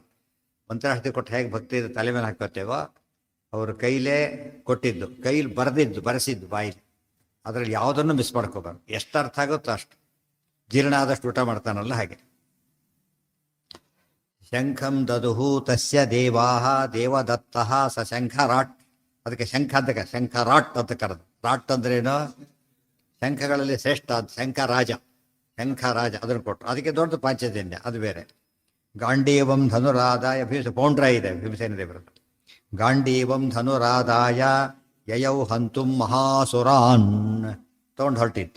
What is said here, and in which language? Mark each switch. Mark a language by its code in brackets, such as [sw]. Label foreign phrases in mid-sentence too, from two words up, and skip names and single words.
[kn] ಮಂತ್ರಾಸ್ತಿ ಕೊಟ್ಟು ಹೇಗೆ ಭಕ್ತಿ ತಲೆ ಮೇಲೆ ಹಾಕೋತೇವೋ, ಅವರು ಕೈಲೇ ಕೊಟ್ಟಿದ್ದು, ಕೈಲಿ ಬರೆಸಿದ್ದು ಬಾಯಿಲಿ, ಅದರಲ್ಲಿ ಯಾವುದನ್ನು ಮಿಸ್ ಮಾಡ್ಕೋಬಾರ್ದು. ಎಷ್ಟು ಅರ್ಥ ಆಗುತ್ತೋ ಅಷ್ಟು, ಜೀರ್ಣ ಆದಷ್ಟು ಊಟ ಮಾಡ್ತಾನಲ್ಲ ಹಾಗೆ. [sa] ಶಂಖಂ ದದುಹು ತಸ್ಯ ದೇವಾಹ ದೇವದತ್ತಃ ಸ ಶಂಖರಾಟ್. [kn] ಅದಕ್ಕೆ ಶಂಖ ಅಂತ ಶಂಖರಾಟ್ ಅಂತ ಕರೆದು. ರಾಟ್ ಅಂದ್ರೇನು? ಶಂಖಗಳಲ್ಲಿ ಶ್ರೇಷ್ಠ ಶಂಖರಾಜ. ಅದನ್ನು ಕೊಟ್ಟರು. ಅದಕ್ಕೆ ದೊಡ್ಡ ಪಾಂಚಜನ್ಯ, ಅದು ಬೇರೆ. [sa] ಗಾಂಡೀವಂ ಧನುರಾದಾಯ [kn] ಪೌಂಡ್ರ ಇದೆ ಭೀಮಸೇನ ದೇವರದ್ದು. [sa] ಗಾಂಡೀವಂ ಧನುರಾದಾಯ ಯಯೌ ಹಂತುಂ ಮಹಾಸುರಾನ್ [kn] ತಗೊಂಡು ಹೊರಟಿತ್ತು.